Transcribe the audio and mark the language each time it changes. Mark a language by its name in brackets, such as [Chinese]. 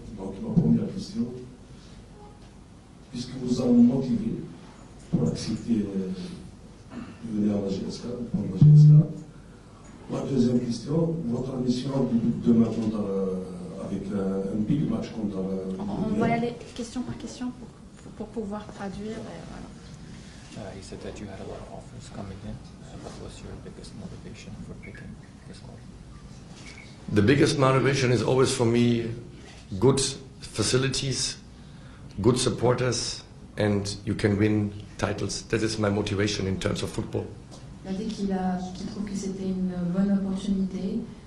[French] Donc, ma première question, puisque vous avez motivé pour accepter de venir à la GSL, prendre la GSL. Ma deuxième question, votre mission demain avec un big match contre On va y aller question par question pour pouvoir traduire. Voilà. [English] He said that you had a lot of offers coming in. What was your biggest motivation for picking this club? The biggest motivation is always for me good facilities, good supporters, and you can win titles. That is my motivation in terms of football. [French] Il a dit qu'il trouve que c'était une bonne opportunité.